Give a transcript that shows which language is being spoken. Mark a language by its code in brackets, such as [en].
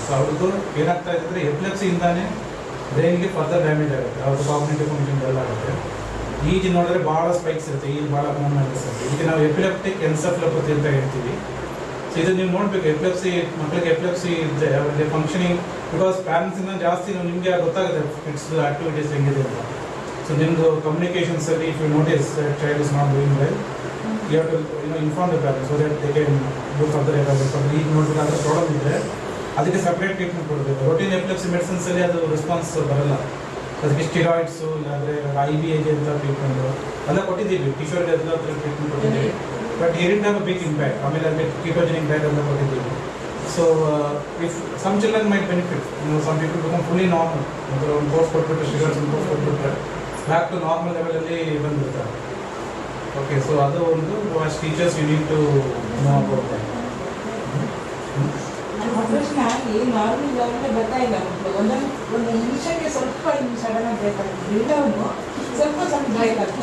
[kn] So ಅವ್ರದ್ದು ಏನಾಗ್ತಾ ಇದೆ ಅಂದರೆ ಎಪಿಲೆಪ್ಸಿಯಿಂದಾನೇ ಬ್ರೈನ್ಗೆ ಫರ್ದರ್ ಡ್ಯಾಮೇಜ್ ಆಗುತ್ತೆ, ಅವ್ರದ್ದು ಕಾಗ್ನಿಟಿವ್ ಫಂಕ್ಷನ್ ಎಲ್ಲ ಆಗುತ್ತೆ. ಈಗ ನೋಡಿದ್ರೆ ಭಾಳ ಸ್ಪೈಕ್ಸ್ ಇರುತ್ತೆ, ಈಗ ಭಾಳ ಮೂವ್ಮೆಂಟ್ಸ್ ಇರುತ್ತೆ. ಈಗ ನಾವು ಎಪಿಲೆಪ್ಟಿಕ್ ಎನ್ಸೆಫಲೋಪತಿ ಅಂತ ಹೇಳ್ತೀವಿ. ಸೊ ಇದು ನೀವು ನೋಡಬೇಕು, ಎಪಿಲೆಪ್ಸಿ ಮಕ್ಕಳಿಗೆ ಎಪಿಲೆಪ್ಸಿ ಇದ್ದರೆ ಅವರಿಗೆ ಫಂಕ್ಷನಿಂಗ್, ಬಿಕಾಸ್ ಪ್ಯಾರೆಂಟ್ಸಿಂದ ಜಾಸ್ತಿ ನಿಮಗೆ ಗೊತ್ತಾಗುತ್ತೆ ಇಟ್ಸ್ ಆಕ್ಟಿವಿಟೀಸ್ ಹೆಂಗಿದೆ ಅಂತ. ಸೊ ನಿಮ್ಮದು ಕಮ್ಯುನಿಕೇಷನ್ಸಲ್ಲಿ [en] If you notice child is not doing well, you have to inform the parents so that they can do further evaluation. [kn] ಈಗ ನೋಡಬೇಕಾದ್ರೆ ಪ್ರಾಬ್ಲಮ್ ಇದ್ದರೆ ಅದಕ್ಕೆ ಸಪ್ರೇಟ್ ಟ್ರೀಟ್ಮೆಂಟ್ ಕೊಡಬೇಕು. ರೋಟೀನ್ ಎಪಿಲೆಪ್ಸಿ ಮೆಡಿಸಿನ್ಸಲ್ಲಿ ಅದು ರೆಸ್ಪಾನ್ಸ್ ಬರಲ್ಲ, ಅದಕ್ಕೆ ಸ್ಟಿರಾಯ್ಡ್ಸು ಇಲ್ಲಾಂದರೆ IBAG ಅಂತ ಟ್ರೀಟ್ಮೆಂಟು ಎಲ್ಲ ಕೊಟ್ಟಿದ್ದೀವಿ, ಕಿಶೋರ್ ಎಲ್ಲ ಟ್ರೀಟ್ಮೆಂಟ್ ಕೊಟ್ಟಿದ್ದೀವಿ. [en] But here it have a big impact. [kn] ಆಮೇಲೆ ಅದಕ್ಕೆ ಕೀಟೋಜೆನಿಕ್ ಡಯಟ್ ಎಲ್ಲ ಕೊಟ್ಟಿದ್ದೀವಿ. [en] So if some children might benefit, some people become fully normal. [kn] ಮತ್ತು ಒಂದು ಕೋರ್ಸ್ ಕೊಟ್ಬಿಟ್ಟು ಶುಗರ್ಸ್ ಒಂದು ಕೋರ್ಸ್ ಕೊಟ್ಬಿಟ್ರೆ ಬ್ಯಾಕ್ ಟು ನಾರ್ಮಲ್ ಲೆವೆಲಲ್ಲಿ ಬಂದ್ಬಿಡ್ತಾರೆ. [en] Okay, so [kn] ಅದು ಒಂದು [en] as teachers you need to know about that. [kn] Operation ಆಗಿ ನಾರ್ಮಲ್ ಲೆವೆಲ್ಗೆ ಬರ್ತಾ ಇಲ್ಲ ಮಕ್ಕಳು. ಒಂದು ನಿಮಿಷಕ್ಕೆ ಸ್ವಲ್ಪ ಸಡನ್ ಆಗಿ ಬೇಕಾಗುತ್ತೆ, ಬಿಲ್ಡೌನು ಸ್ವಲ್ಪ ಬ್ರೇಕ್ ಆಗುತ್ತೆ.